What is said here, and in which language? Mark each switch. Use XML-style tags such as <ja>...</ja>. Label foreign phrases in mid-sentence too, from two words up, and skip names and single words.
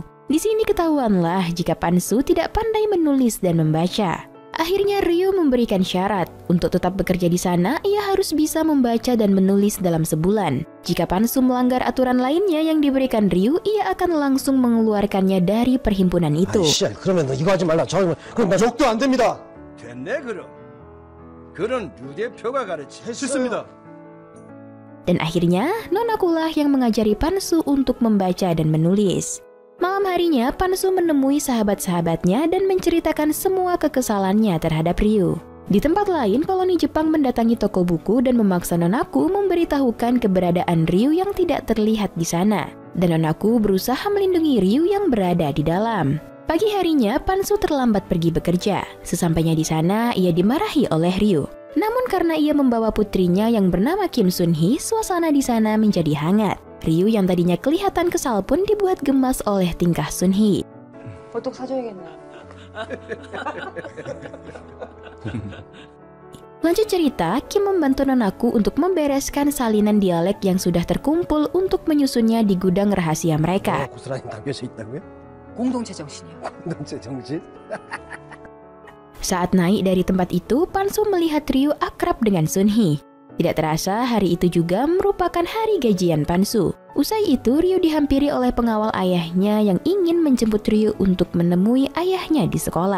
<id>Di sini ketahuanlah jika Pansu tidak pandai menulis dan membaca. Akhirnya Ryu memberikan syarat. Untuk tetap bekerja di sana, ia harus bisa membaca dan menulis dalam sebulan. Jika Pansu melanggar aturan lainnya yang diberikan Ryu, ia akan langsung mengeluarkannya dari perhimpunan itu.</id> <ko>그러면 너 이거 하지 말라. 그럼 나 욕도 안 됩니다. 됐네 그럼. 그런 류 대표가 가르치. 했습니다.</ko> <id>Dan akhirnya, Nonakulah yang mengajari Pansu untuk membaca dan menulis. Malam harinya, Pansu menemui sahabat-sahabatnya dan menceritakan semua kekesalannya terhadap Ryu. Di tempat lain, koloni Jepang mendatangi toko buku dan memaksa Nonaku memberitahukan keberadaan Ryu yang tidak terlihat di sana. Dan Nonaku berusaha melindungi Ryu yang berada di dalam. Pagi harinya, Pansu terlambat pergi bekerja. Sesampainya di sana, ia dimarahi oleh Ryu. Namun karena ia membawa putrinya yang bernama Kim Sun-hee, suasana di sana menjadi hangat. Ryu yang tadinya kelihatan kesal pun dibuat gemas oleh tingkah Sun-hee.</id> <ko>보톡 사줘야겠네.</ko> <id>Lanjut cerita, Kim membantu Nonaku untuk membereskan salinan dialek yang sudah terkumpul untuk menyusunnya di gudang rahasia mereka.</id> <ko>고스란히 담겨져 있다고요? 공동체 정신이요. 공동체 정신?</ko> <id>Saat naik dari tempat itu, Pansu melihat Ryu akrab dengan Sun-hee. Tidak terasa, hari itu juga merupakan hari gajian Pansu. Usai itu, Ryu dihampiri oleh pengawal ayahnya yang ingin menjemput Ryu untuk menemui ayahnya di sekolah.</id>